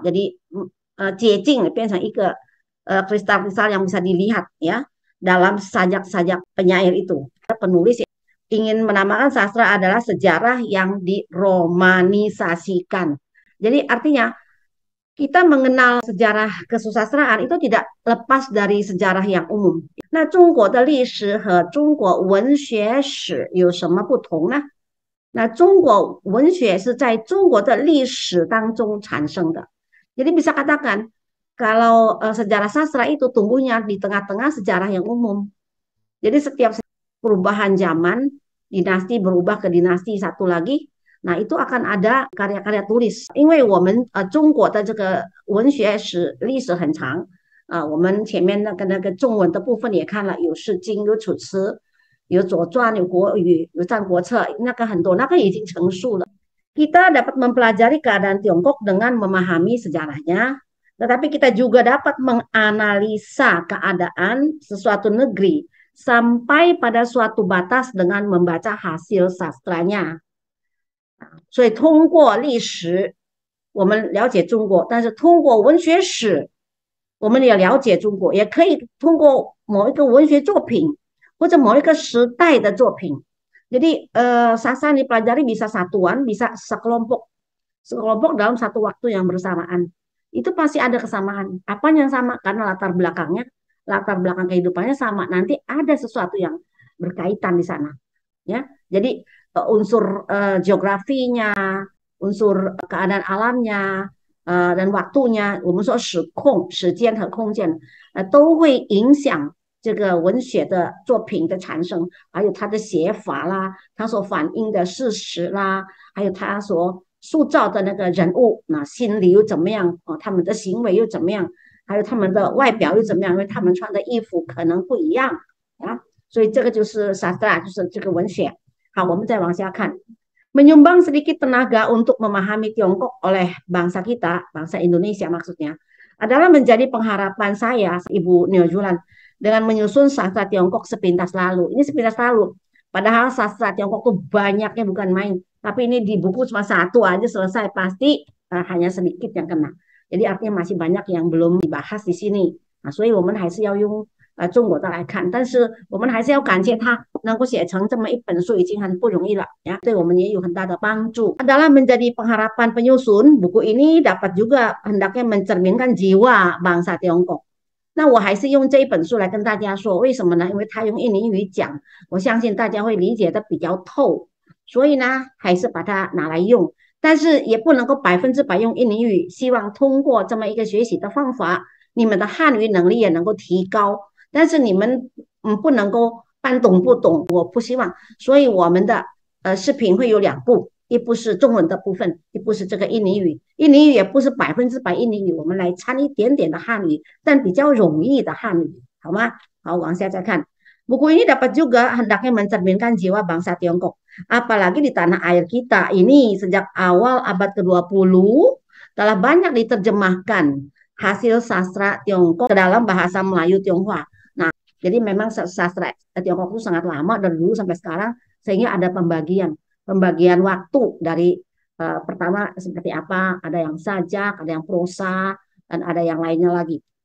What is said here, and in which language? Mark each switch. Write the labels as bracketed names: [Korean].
[Indonesian] Jadi ciecing, kristal-kristal yang bisa dilihat ya dalam sajak-sajak penyair itu. Penulis ingin menamakan sastra adalah sejarah yang diromanisasikan. Jadi artinya kita mengenal sejarah kesusastraan itu tidak lepas dari sejarah yang umum. [Chinese] Nah, 中国的历史和中国文学史有什么不同呢？那中国文学是在中国的历史当中产生的。 [Indonesian] Jadi bisa katakan kalau sejarah sastra itu tumbuhnya di tengah-tengah sejarah yang umum. Jadi setiap perubahan zaman, dinasti berubah ke dinasti satu lagi, nah itu akan ada karya-karya tulis. [Chinese] 因为我们中国的这个文学史历史很长，我们前面那个中文的部分也看了，有《诗经》，有《楚辞》，有《左传》，有《国语》，有《战国策》，那个很多，那个已经成熟了。 [Indonesian] Kita dapat mempelajari keadaan Tiongkok dengan memahami sejarahnya, tetapi kita juga dapat menganalisa keadaan sesuatu negeri sampai pada suatu batas dengan membaca hasil sastranya. [Chinese] 所以通过历史，我们了解中国，但是通过文学史，我们也了解中国，也可以通过某一个文学作品或者某一个时代的作品。 [Indonesian] Jadi sastra dipelajari bisa satuan, bisa sekelompok, sekelompok dalam satu waktu yang bersamaan. Itu pasti ada kesamaan. Apa yang sama? Karena latar belakangnya, latar belakang kehidupannya sama. Nanti ada sesuatu yang berkaitan di sana. Ya, jadi unsur geografinya, unsur keadaan alamnya dan waktunya， [Chinese] 我们说时间和空间都会影响这个文学的作品的产生，还有它的写法啦，它所反映的事实啦，还有它所塑造的那个人物，那心理又怎么样他们的行为又怎么样，还有他们的外表又怎么样，因为他们穿的衣服可能不一样啊。所以这个就是 sastra， 就是这个文学。好，我们再往下看。 [Indonesian] Menyumbang sedikit tenaga untuk memahami Tiongkok oleh bangsa kita, bangsa Indonesia maksudnya, adalah menjadi pengharapan saya, Ibu Nio Julan, dengan menyusun sastra Tiongkok sepintas lalu. Ini sepintas lalu. Padahal sastra Tiongkok tuh banyaknya bukan main. Tapi ini di buku cuma satu aja selesai. Pasti hanya sedikit yang kena. Jadi artinya masih banyak yang belum dibahas di sini. [Chinese] Nah, 所以我们还是要用中国的来看，但是我们还是要感谢他能够写成这么一本书，已经很不容易了ya， 对我们也有很大的帮助。 [Indonesian] Adalah menjadi pengharapan penyusun, buku ini dapat juga hendaknya mencerminkan jiwa bangsa Tiongkok。 [Chinese] 那我还是用这一本书来跟大家说，为什么呢？因为他用印尼语讲，我相信大家会理解的比较透，所以呢，还是把它拿来用。但是也不能够100%用印尼语，希望通过这么一个学习的方法，你们的汉语能力也能够提高。但是你们不能够半懂不懂，我不希望。所以我们的视频会有2部，一部是中文的部分，一部是这个印尼语。印尼语也不是100%印尼语，我们来掺一点点的汉语，但比较容易的汉语，好吗？好，往下再看。 [Indonesian] Buku ini dapat juga hendaknya mencerminkan jiwa bangsa Tiongkok. Apalagi di tanah air kita ini sejak awal abad ke-20 telah banyak diterjemahkan hasil sastra Tiongkok ke dalam bahasa Melayu Tionghoa. Nah, jadi memang sastra Tiongkok itu sangat lama dari dulu sampai sekarang, sehingga ada pembagian waktu dari pertama seperti apa, ada yang sajak, ada yang prosa, dan ada yang lainnya lagi.